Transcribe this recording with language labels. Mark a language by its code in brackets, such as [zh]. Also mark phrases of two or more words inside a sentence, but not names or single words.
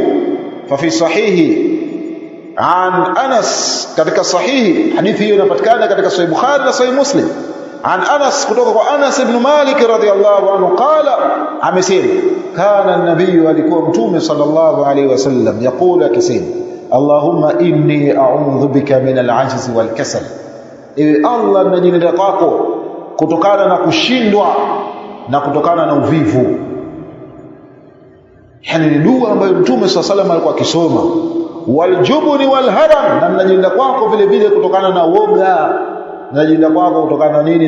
[ar] ففي الصحيح عن أنس, [sw] katika sahihi hadithi hiyo inapatikana katika Sahih Bukhari na Sahih Muslim, [ar] عن أنس, [sw] kutoka kwa Anas ibn Malik [ar] رضي الله عنه, [sw] qala, amesema [ar] كان النبي, [sw] alikuwa mtume [ar] صلى الله عليه وسلم, [sw] yaqulu, akisema [ar] اللهم إني أعوذ بك من العجز والكسل, [sw] ewe Allah ninajilinda kwako kutokana na kushindwa na kutokana na uvivu. Yani ni dua ambayo mtume [ar] صلى الله عليه وسلم [sw] alikuwa akisoma. [ar] والجبن والهرم, [sw] na ninajilinda kwako vile vile kutokana na woga, ninajilinda kwako kutokana na nini?